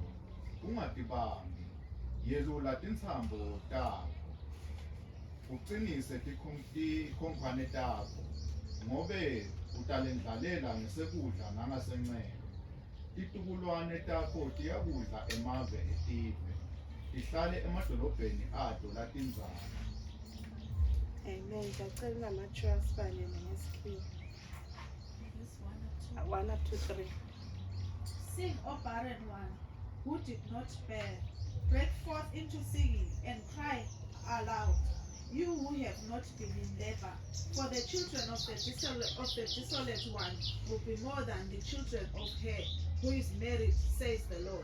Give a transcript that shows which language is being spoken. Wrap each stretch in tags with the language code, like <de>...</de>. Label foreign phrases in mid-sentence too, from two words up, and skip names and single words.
<ss>Ungatibambi, yelula tintsambo takho, ucinise tikhonkwane takho. Ngobe utalendlalela ngesekudla nangasenxele. Titukulwane takho tiyakudla emave etive, tihlale emadolobheni ato latindzana. Amen. Ngiyacela nama-trust balele ngesikhiwa.</ss> <en>1 up to 3. Sing, O barren one, who did not bear. Break forth into singing and cry aloud, you who have not been in labor. For the children of the desolate one will be more than the children of her who is married, says the Lord.</en>